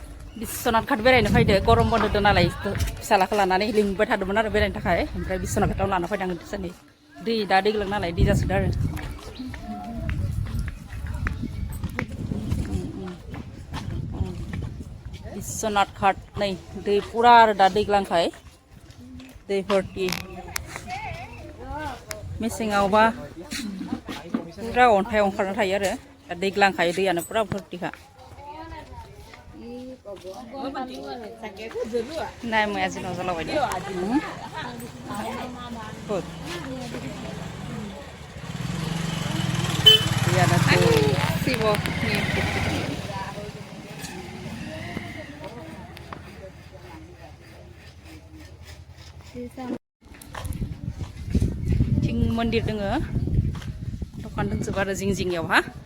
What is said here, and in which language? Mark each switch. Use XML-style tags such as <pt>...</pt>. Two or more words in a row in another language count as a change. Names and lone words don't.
<brx>Biswanath Ghat बेरायनो फैदो गरम बन्द होदों नालाय फिसालाखौ लानानै लिंबाय थादोंमोन आरो बेरायनो थाखाय ओमफ्राय Biswanath Ghatआव लाना फैदों आं दिसानि दा दैज्लां नालाय दै जासोदों आरो Biswanath Ghat नै दै पुरा आरो दा दैज्लांखाय दै भर्ति मेसेङावबा पुरा अन्थाइ ओंखारना थायो आरो दा दैज्लांखाय दैयानो पुरा भर्तिखा</brx> <as>নাই মই আজি নজ্বলাও বাইদেউ ক'ত ইয়াত</as> <brx>শিৱ थिं मन्दिर दङ दखान दंजोबो आरो जिं जिंयाव हा</brx>